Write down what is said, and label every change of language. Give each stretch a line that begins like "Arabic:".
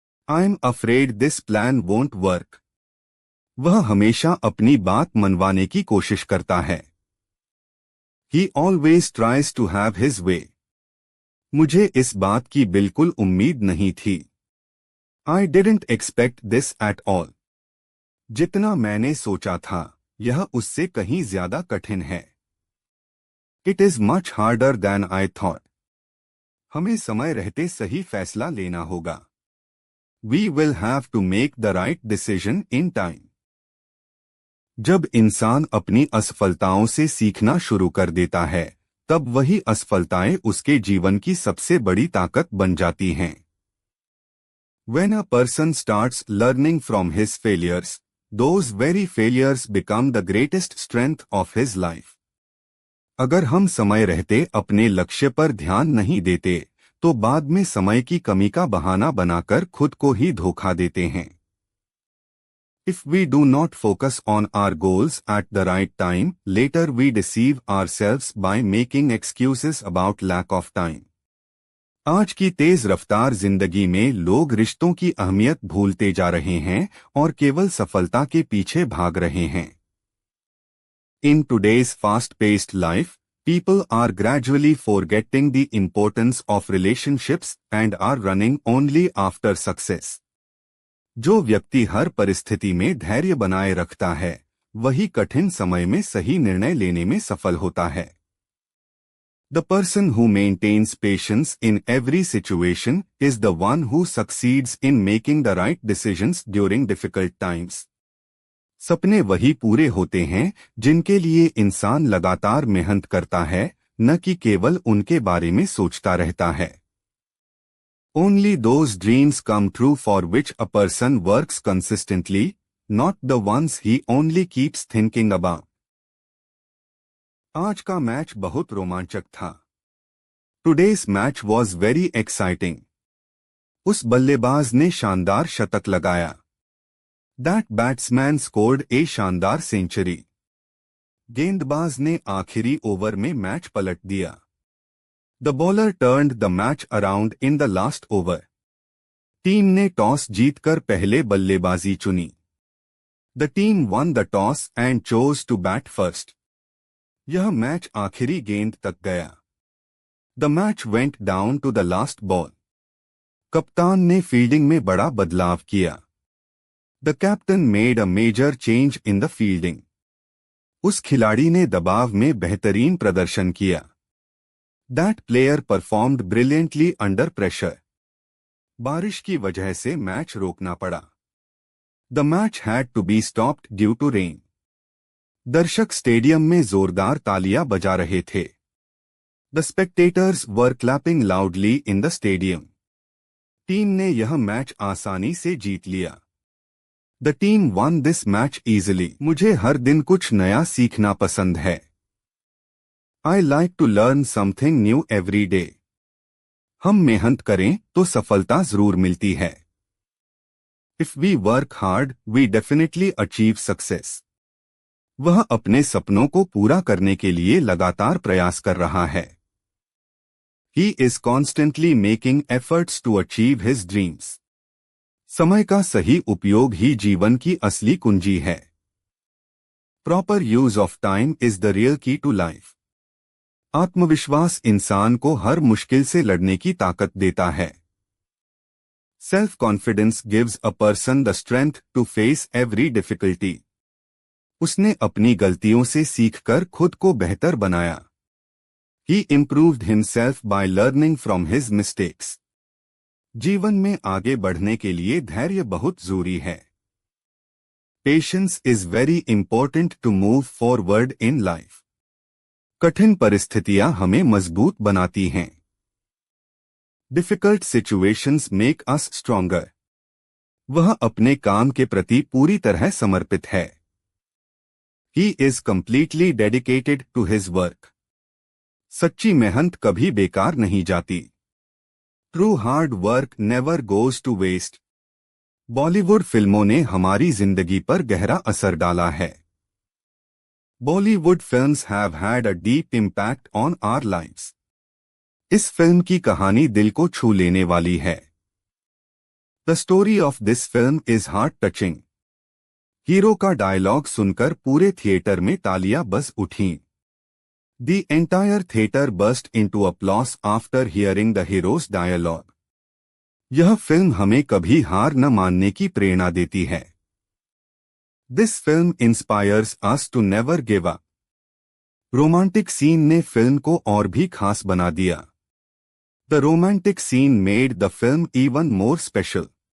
English: I'm afraid this plan won't work.
Hindi: वह हमेशा अपनी बात मनवाने की कोशिश करता है।
English: He always tries to have his way.
Hindi: मुझे इस बात की बिल्कुल उम्मीद नहीं थी।
English: I didn't expect this at all.
Hindi: जितना मैंने सोचा था, यह उससे कहीं ज्यादा कठिन है।
English: It is much harder than I thought.
Hindi: हमें समय रहते सही फैसला लेना होगा।
English: We will have to make the right decision in time.
Hindi: जब इंसान अपनी असफलताओं से सीखना शुरू कर देता है, तब वही असफलताएं उसके जीवन की सबसे बड़ी ताकत बन जाती हैं।
English: When a person starts learning from his failures, those very failures become the greatest strength of his life.
Hindi: अगर हम समय रहते अपने लक्ष्य पर ध्यान नहीं देते, तो बाद में समय की कमी का बहाना बनाकर खुद को ही धोखा देते हैं।
English: If we do not focus on our goals at the right time, later we deceive ourselves by making excuses about lack of time.
Hindi: आज की तेज रफ्तार जिंदगी में लोग रिश्तों की अहमियत भूलते जा रहे हैं और केवल सफलता के पीछे भाग रहे हैं।
English: In today's fast-paced life, people are gradually forgetting the importance of relationships and are running only after success.
Hindi: जो व्यक्ति हर परिस्थिति में धैर्य बनाए रखता है, वही कठिन समय में सही निर्णय लेने में सफल होता है।
English: The person who maintains patience in every situation is the one who succeeds in making the right decisions during difficult times.
Hindi: सपने वही पूरे होते हैं जिनके लिए इंसान लगातार मेहनत करता है, न कि केवल उनके बारे में सोचता रहता है।
English: Only those dreams come true for which a person works consistently, not the ones he only keeps thinking about.
Hindi: आज का मैच बहुत रोमांचक था।
English: Today's match was very exciting.
Hindi: उस बल्लेबाज ने शानदार शतक लगाया।
English: That batsman scored a
Hindi: शानदार
English: Century.
Hindi: गेंदबाज ने आखिरी ओवर में मैच पलट दिया।
English: The bowler turned the match around in the last over.
Hindi: Team ने टॉस जीतकर पहले बल्लेबाजी चुनी।
English: The team won the toss and chose to bat first.
Hindi: यह मैच आखिरी गेंद तक गया.
English: The match went down to the last ball.
Hindi: कप्तान ने फील्डिंग में बड़ा बदलाव किया.
English: The captain made a major change in the fielding.
Hindi: उस खिलाड़ी ने दबाव में बेहतरीन प्रदर्शन किया.
English: That player performed brilliantly under pressure.
Hindi: बारिश की वजह से मैच रोकना पड़ा.
English: The match had to be stopped due to rain.
Hindi: दर्शक स्टेडियम में जोरदार तालियां बजा रहे थे.
English: The spectators were clapping loudly in the stadium.
Hindi: Team ने यह मैच आसानी से जीत लिया.
English: The team won this match easily.
Hindi: मुझे हर दिन कुछ नया सीखना पसंद है.
English: I like to learn something new every day.
Hindi: हम मेहनत करें तो सफलता जरूर मिलती है.
English: If we work hard, we definitely achieve success.
Hindi: वह अपने सपनों को पूरा करने के लिए लगातार प्रयास कर रहा है.
English: He is constantly making efforts to achieve his dreams.
Hindi: समय का सही उपयोग ही जीवन की असली कुंजी है.
English: Proper use of time is the real key to life.
Hindi: आत्मविश्वास इंसान को हर मुश्किल से लड़ने की ताकत देता है.
English: Self-confidence gives a person the strength to face every difficulty.
Hindi: उसने अपनी गलतियों से सीखकर खुद को बेहतर बनाया.
English: He improved himself by learning from his mistakes.
Hindi: जीवन में आगे बढ़ने के लिए धैर्य बहुत जरूरी है.
English: Patience is very important to move forward in life.
Hindi: कठिन परिस्थितियां हमें मजबूत बनाती हैं.
English: Difficult situations make us stronger.
Hindi: वह अपने काम के प्रति पूरी तरह समर्पित है.
English: He is completely dedicated to his work.
Hindi: सच्ची मेहनत कभी बेकार नहीं जाती.
English: True hard work never goes to waste.
Hindi: Bollywood फिल्मों ने हमारी जिंदगी पर गहरा असर डाला है.
English: Bollywood films have had a deep impact on our lives.
Hindi: इस फिल्म की कहानी दिल को छू लेने वाली है.
English: The story of this film is heart-touching.
Hindi: Hero का डायलॉग सुनकर पूरे थिएटर में तालियां बस उठीं.
English: The entire theater burst into applause after hearing the hero's dialogue.
Hindi: यह फिल्म हमें कभी हार न मानने की प्रेरणा देती है.
English: This film inspires us to never give up.
Hindi: Romantic scene ने फिल्म को और भी खास बना दिया.
English: The romantic scene made the film even more special.